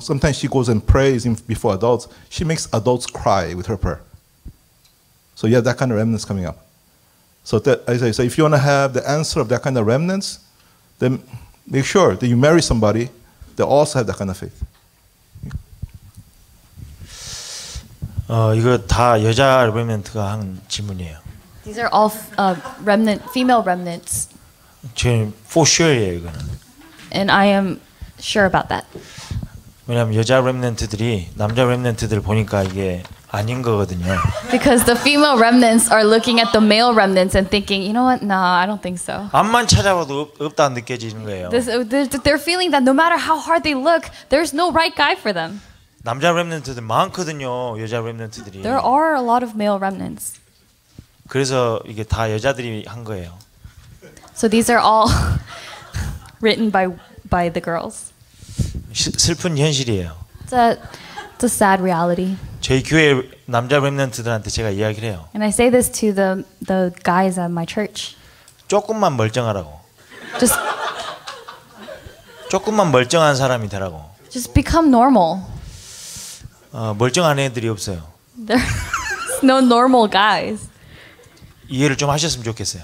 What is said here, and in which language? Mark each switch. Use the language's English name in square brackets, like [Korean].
[English] Sometimes she goes and prays before adults. She makes adults cry with her prayer. So yeah, that kind of remnants coming up. So so if you want to have the answer of that kind of remnants, then make sure that you marry somebody that also have that kind of faith. [Korean] 이거 다 여자 레멘트가 한 질문이에요. [English] These are all female remnants. [Korean] 저는 [English] for sure [Korean] 예요, 이거는. [English] And I am sure about that. [Korean] 왜냐하면 여자 렘넌트들이 남자 렘넌트들 보니까 이게 아닌 거거든요. [English] Because the female remnants are looking at the male remnants and thinking, you know what? No, I don't think so. [Korean] 앞만 찾아봐도 없다 느껴지는 거예요. [English] They're feeling that no matter how hard they look, there's no right guy for them. [Korean] 남자 렘넌트들 많거든요. 여자 렘넌트들이. [English] There are a lot of male remnants. [Korean] 그래서 이게 다 여자들이 한 거예요. [English] So these are all written by the girls. [Korean] 슬픈 현실이에요. [English] It's a sad reality. [Korean] 저희 교회 남자 렘넌트들한테 제가 이야기를 해요. [English] And I say this to the guys at my church. [Korean] 조금만 멀쩡하라고. [English] Just [Korean] 조금만 멀쩡한 사람이 되라고. [English] Just become normal. [Korean] 멀쩡한 애들이 없어요. [English] There's no normal guys. [Korean] 이해를 좀 하셨으면 좋겠어요.